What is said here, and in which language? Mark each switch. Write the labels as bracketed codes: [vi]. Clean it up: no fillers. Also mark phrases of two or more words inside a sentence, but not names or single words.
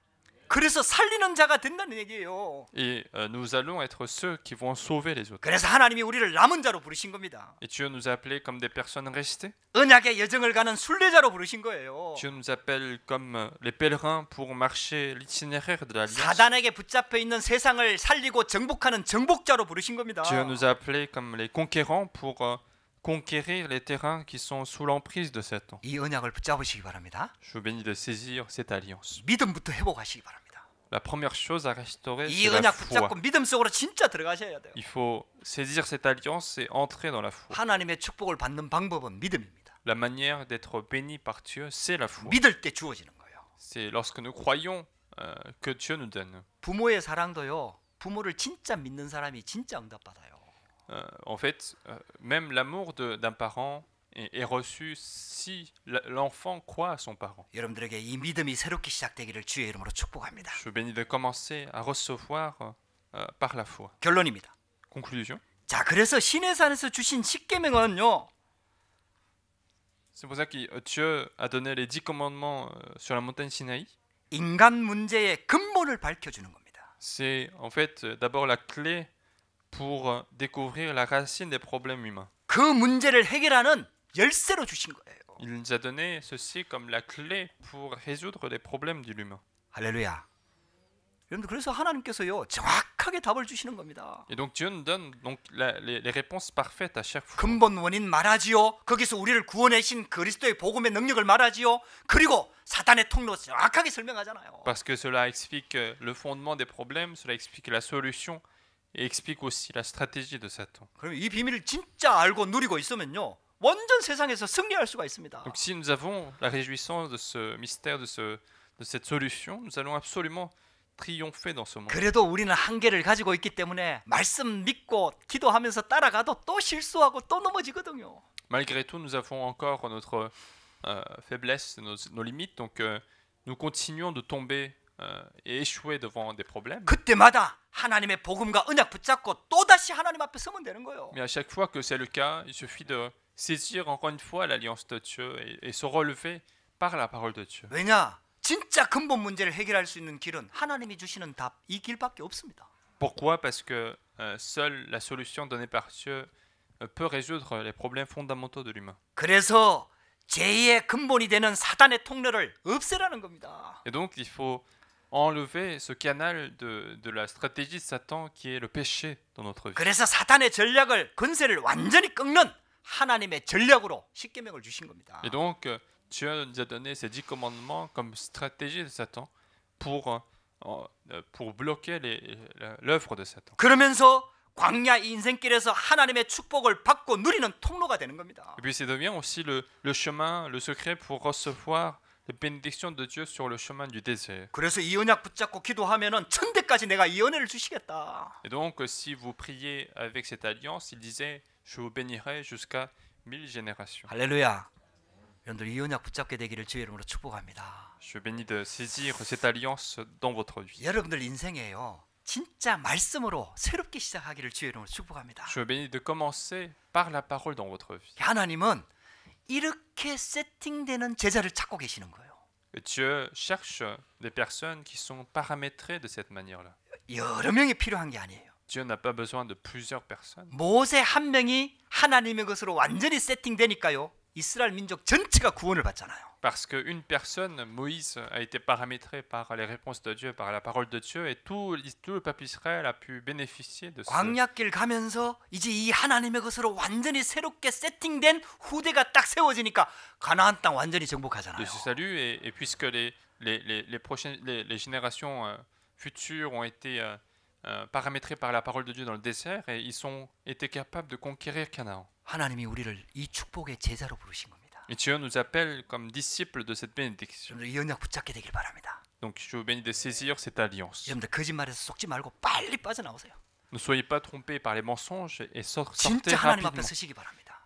[ko] 그래서 살리는 자가 된다는 얘기예요. [fr] Et nous allons être ceux qui vont sauver les autres. [ko] 그래서 하나님이 우리를 남은 자로 부르신 겁니다. [fr] Et Dieu nous a appelés comme des personnes restées. [ko] 언약의 여정을 가는 순례자로 부르신 거예요. [fr] Dieu nous appelle comme les pèlerins pour marcher l'itinéraire de l'alliance. [ko] 사단에게 붙잡혀 있는 세상을 살리고 정복하는 정복자로 부르신 겁니다. [fr] Dieu nous a appelés comme les conquérants pour conquérir les terrains qui sont sous l'emprise de Satan. [ko] 이 언약을 붙잡으시기 바랍니다. [fr] Je vous bénis de saisir cette alliance. [ko] 믿음부터 회복하시기 바랍니다. [fr] La première chose à restaurer, [ko] 이 [fr] c'est la [ko] 언약 [fr] foi. [ko] 붙잡고 믿음 속으로 진짜 들어가셔야 돼요. [fr] Il faut saisir cette alliance et entrer dans la foi. [ko] 하나님의 축복을 받는 방법은 믿음입니다. [fr] La manière d'être béni par Dieu, c'est la foi. [ko] 믿을 때 주어지는 거예요. [fr] C'est lorsque nous croyons que Dieu nous donne. [ko] 부모의 사랑도요. 부모를 진짜 믿는 사람이 진짜 응답받아요. [fr] En fait, même l'amour d'un parent est reçu si l'enfant croit à son parent. [ko] 여러분들에게 이 믿음이 새롭게 시작되기를 주의 이름으로 축복합니다. [fr] Je vous bénis de commencer à recevoir par la foi. [ko] 결론입니다. [fr] Conclusion. [ko] 자, 그래서 시내산에서 주신 십계명은요. [fr] C'est pour ça que Dieu a donné les 10 commandements sur la montagne Sinaï. [ko] 인간 문제의 근본을 밝혀주는 겁니다. [fr] C'est en fait d'abord la clé pour découvrir la racine des problèmes humains. [ko] 그 문제를 해결하는 열쇠로 주신 거예요. [fr] Il nous a donné ceci comme la clé pour résoudre les problèmes de l'humain. [ko] 할렐루야. 여러분들 그래서 하나님께서요 정확하게 답을 주시는 겁니다. [fr] Et donc Dieu nous donne donc les réponses parfaites à chaque fois. [ko] 근본 원인 말하지요. 거기서 우리를 구원하신 그리스도의 복음의 능력을 말하지요. 그리고 사단의 통로 정확하게 설명하잖아요. [fr] Parce que cela explique le fondement des problèmes, cela explique la solution et explique aussi la stratégie de Satan. [ko] 그럼 이 비밀을 진짜 알고 누리고 있으면요. 완전 세상에서 승리할 수가 있습니다. [fr] Donc si nous avons la réjouissance de ce mystère, de cette solution, nous allons absolument triompher dans ce monde. [ko] 그래도 우리는 한계를 가지고 있기 때문에 말씀 믿고 기도하면서 따라가도 또 실수하고 또 넘어지거든요. [fr] Malgré tout, nous avons encore notre faiblesse, nos limites, donc nous continuons de tomber et échouer devant des problèmes. [ko] 그때마다 하나님의 복음과 언약 붙잡고 또다시 하나님 앞에 서면 되는 거예요. [fr] Mais à chaque fois que c'est le cas, il suffit de saisir encore une fois l'alliance de Dieu et se relever par la parole de Dieu. [ko] 왜냐? 진짜 근본 문제를 해결할 수 있는 길은 하나님이 주시는 답 이 길밖에 없습니다. [fr] Pourquoi? Parce que seule la solution donnée par Dieu peut résoudre les problèmes fondamentaux de l'humain. [ko] 그래서 죄의 근본이 되는 사단의 통로를 없애라는 겁니다. [fr] Et donc il faut enlever ce canal de la stratégie de Satan qui est le péché dans notre vie. [ko] 그래서 사단의 전략을 권세를 완전히 꺾는 하나님의 전략으로 십계명을 주신 겁니다. [fr] Et donc Dieu nous a donné ces 10 commandements comme stratégie de Satan pour bloquer l'œuvre de Satan. [ko] 그러면서 광야 인생길에서 하나님의 축복을 받고 누리는 통로가 되는 겁니다. [fr] Et puis ça devient aussi le chemin, le secret pour recevoir les bénédictions de Dieu sur le chemin du désert. [ko] 그래서 이 언약 붙잡고 기도하면은 천대까지 내가 이 은혜를 주시겠다. [fr] Et donc si vous priez avec cette alliance, il disait je vous bénirai jusqu'à 1000 générations. [ko] 할렐루야. 여러분들 이 언약 붙잡게 되기를 주의 이름으로 축복합니다. [fr] Je bénis de saisir cette alliance dans votre vie. [ko] 여러분들 인생에요. 진짜 말씀으로 새롭게 시작하기를 주의 이름으로 축복합니다. [fr] Je bénis de commencer par la parole dans votre vie. [ko] 하나님은 이렇게 세팅되는 제자를 찾고 계시는 거예요. [fr] Et Dieu cherche des personnes qui sont paramétrées de cette manière-là. [ko] 여러 명이 필요한 게 아니에요. [fr] Dieu n'a pas besoin de plusieurs personnes. [ko] 모세 한 명이 하나님의 것으로 완전히 세팅되니까요. 이스라엘 민족 전체가 구원을 받잖아요. [fr] Parce qu'une personne, Moïse, a été paramétré par les réponses de Dieu, par la parole de Dieu, et tout le peuple Israël a pu bénéficier de [ko] 광야길 가면서 이제 이 하나님의 것으로 완전히 새롭게 세팅된 후대가 딱 세워지니까 가나안 땅 완전히 정복하잖아요. [fr] de ce salut. Et puisque les générations futures ont été paramétrées par la parole de Dieu dans le désert, et ils ont été capables de conquérir Canaan. [ko] 하나님이 우리를 이 축복의 제자로 부르신 겁니다. [fr] Et Dieu nous appelle comme disciples de cette bénédiction. [ko] 여러분들 이 언약 붙잡게 되길 바랍니다. [fr] Donc je vous bénis de saisir cette alliance. [ko] 여러분들 거짓말에서 속지 말고 빨리 빠져나오세요. [fr] Ne soyez pas trompés par les mensonges et sortez [ko] 진짜 하나님 앞에 [fr] rapidement. [ko] 서시기 바랍니다.